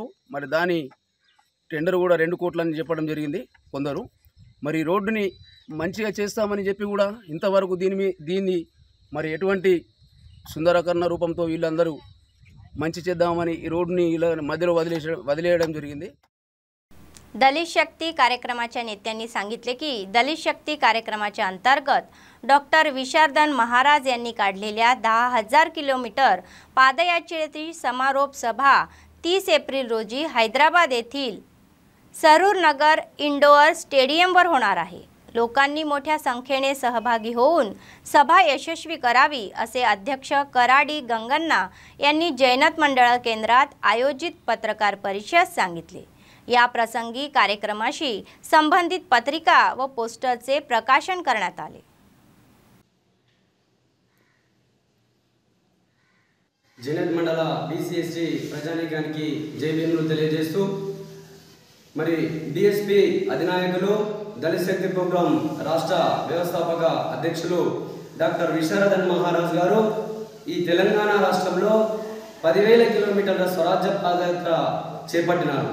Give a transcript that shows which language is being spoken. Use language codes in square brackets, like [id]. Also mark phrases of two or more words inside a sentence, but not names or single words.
[te] మరి దాని టెండర్ కూడా 2 కోట్లని చెప్పడం జరిగింది కొందరు. మరి రోడ్డుని మంచిగా చేస్తామని చెప్పి కూడా ఇంతవరకు దీన్ని మరి ఎటువంటి సుందరీకరణ రూపంతో వీళ్ళందరూ మంచి చేద్దామని ఈ రోడ్డుని ఇలా మధ్యలో वदिलेयడం జరిగింది. [mr] दलित शक्ती कार्यक्रमाच्या नेत्यांनी सांगितले की दलित शक्ती कार्यक्रमाच्या अंतर्गत डॉक्टर विशारदन महाराज यांनी काढलेल्या 10,000 किलोमीटर पादयात्रेची समारोप सभा 30 एप्रिल रोजी हैदराबाद येथील सरूर नगर इंडोर स्टेडियमवर होणार आहे. लोकांनी मोठ्या संख्येने सहभागी होऊन सभा यशस्वी करावी असे अध्यक्ष कराडी गंगन्ना यांनी जैनत मंडळ केंद्रात आयोजित पत्रकार परिषदेत सांगितले. या प्रसंगी कार्यक्रमाशी संबंधित पत्रिका व पोस्टरचे प्रकाशन करण्यात आले. [te] జైనత్ మండల బీసీఎస్టీ ప్రజానీకానికి జై భీములు తెలియజేస్తూ మరి డిఎస్పీ అధినాయకులు దళిత శక్తి ప్రోగ్రాం రాష్ట్ర వ్యవస్థాపక అధ్యక్షులు డాక్టర్ విశారదన్ మహారాజ్ గారు ఈ తెలంగాణ రాష్ట్రంలో 10,000 కిలోమీటర్ల స్వరాజ్య పాదయాత్ర చేపట్టినారు.